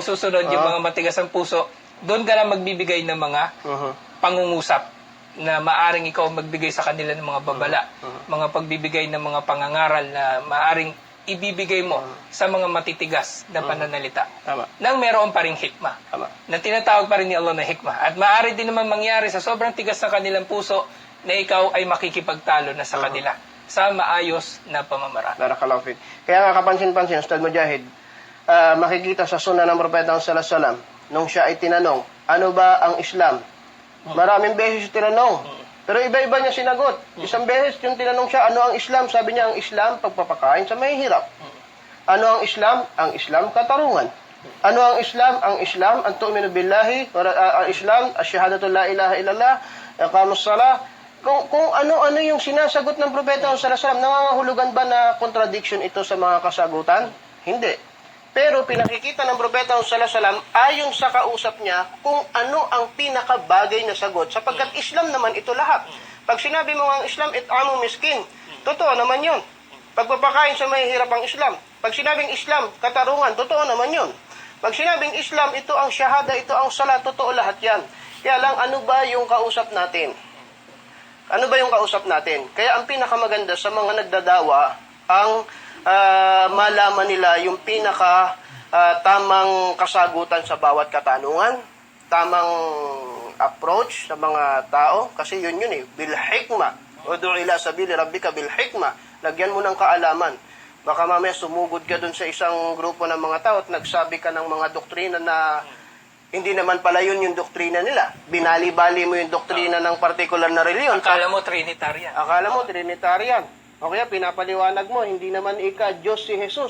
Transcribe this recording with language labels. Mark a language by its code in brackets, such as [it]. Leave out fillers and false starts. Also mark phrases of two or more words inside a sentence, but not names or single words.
[tl] yung susunod, yung mga matigas ang puso, doon ka lang magbibigay ng mga pangungusap na maaring ikaw magbigay sa kanila ng mga babala, mga pagbibigay ng mga pangangaral na maaring ibibigay mo sa mga matitigas na pananalita. Tama. Nang meron pa ring hikmah. Tama. Na tinatawag pa rin ni Allah na hikmah. At maaari din naman mangyari sa sobrang tigas ng kanilang puso na ikaw ay makikipagtalo na sa kanila sa maayos na pamamaraan. [ar] بارك الله فيك. [tl] Kaya nga kapansin-pansin, Ustad Mujahid, makikita sa sunnah ng Propeta [ar] صلى الله عليه وسلم, [tl] nung siya ay tinanong, ano ba ang Islam? Maraming beses tinanong. Pero iba-iba niya sinagot. Isang beses yung tinanong siya, ano ang Islam? Sabi niya, ang Islam, pagpapakain sa mahihirap. Ano ang Islam? Ang Islam, katarungan. Ano ang Islam? Ang Islam, ang [ar] تؤمن بالله, [tl] ang Islam, [ar] الشهادة لا إله إلا الله، إقام الصلاة. [tl] Kung ano-ano yung sinasagot ng Propeta [ar] صلى الله عليه وسلم, [tl] nangangahulugan ba na contradiction ito sa mga kasagutan? Hindi. Pero pinakikita ng Propeta [ar] صلى الله عليه وسلم [tl] ayon sa kausap niya kung ano ang pinakabagay na sagot sapagkat Islam naman ito lahat. Pag sinabi mo ang Islam, [ar] إطعام مسكين, [tl] totoo naman yun. Pagpapakain sa mahihirap ang Islam. Pag sinabing Islam, katarungan, totoo naman yun. Pag sinabing Islam, ito ang syahada, ito ang salat, totoo lahat yan. Kaya lang, ano ba yung kausap natin? Ano ba yung kausap natin? Kaya ang pinakamaganda sa mga nagdadawa, ang malaman nila yung pinaka tamang kasagutan sa bawat katanungan, tamang approach sa mga tao, kasi yun eh, [ar] بالحكمة. ادع إلى سبيل ربك بالحكمة. [tl] Lagyan mo ng kaalaman. Baka mamaya sumugod ka dun sa isang grupo ng mga tao at nagsabi ka ng mga doktrina na hindi naman pala yun yung doktrina nila. Binali-bali mo yung doktrina ng particular na reliyon. Akala mo Trinitarian. Akala mo Trinitarian. O kaya pinapaliwanag mo, hindi naman Diyos si Jesus.